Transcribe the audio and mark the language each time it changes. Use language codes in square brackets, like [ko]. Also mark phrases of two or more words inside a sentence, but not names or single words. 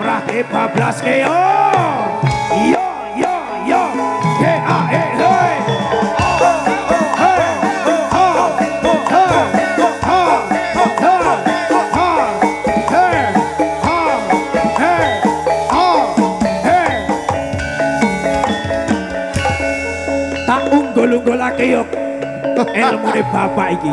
[jv] bablas ke yo. Yo yo yo. He a he he. Tak unggul-unggulake yo ilmune bapak iki.